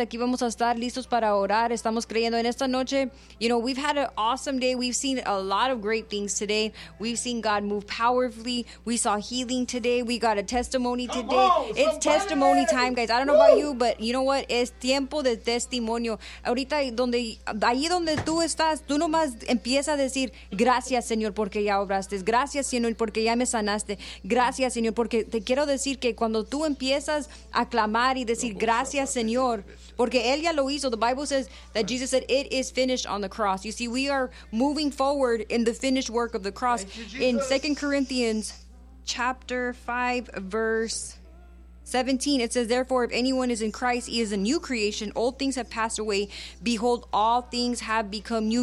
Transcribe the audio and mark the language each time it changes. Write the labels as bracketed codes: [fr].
[es] Aquí vamos a estar listos para orar. Estamos creyendo en esta noche. [en] You know, we've had an awesome day. We've seen a lot of great things today. We've seen God move powerfully. We saw healing today. We got a testimony today. It's testimony time, guys. I don't know about you, but you know what? [es] Es tiempo de testimonio. Ahorita, donde, ahí donde tú estás, tú nomás empieza a decir, gracias, Señor, porque ya obraste. Gracias, Señor, porque ya me sanaste. Gracias, Señor, porque te quiero decir que cuando tú empiezas a clamar y decir gracias, Señor, porque él ya lo hizo. [en] The Bible says that Jesus said it is finished on the cross. You see, we are moving forward in the finished work of the cross. In 2 Corinthians chapter 5 verse 17, it says, therefore, if anyone is in Christ, he is a new creation. Old things have passed away. Behold, all things have become new.